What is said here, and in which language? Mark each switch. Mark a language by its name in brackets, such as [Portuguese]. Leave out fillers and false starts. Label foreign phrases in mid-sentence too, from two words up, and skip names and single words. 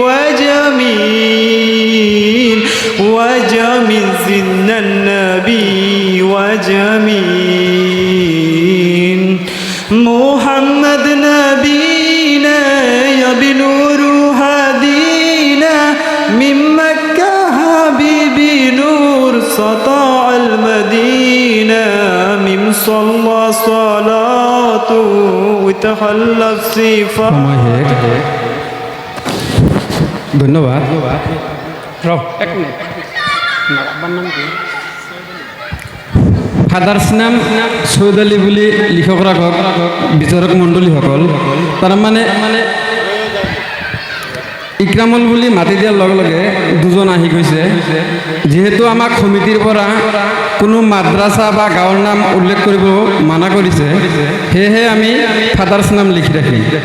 [Arabic] وجميل وجميل سن النبي وجميل محمد نبينا يا بنور هدينا من مكة حبيبي نور سطاع المدينة من صلى صلاته وتحلى صفاته [Assamese] ধন্যবাদ [English] father's name [Assamese] সৈয়দ আলী বুলি লিখক ৰাখক বিচাৰক মণ্ডলীসকল তাৰ মানে ইকৰামুল বুলি মাতি দিয়াৰ লগে লগে দুজন আহি গৈছে যিহেতু আমাক সমিতিৰ পৰা কোনো মাদ্ৰাছা বা গাঁৱৰ নাম উল্লেখ কৰিব মানা কৰিছে সেয়েহে আমি [English] father's name [Assamese] লিখি ৰাখিম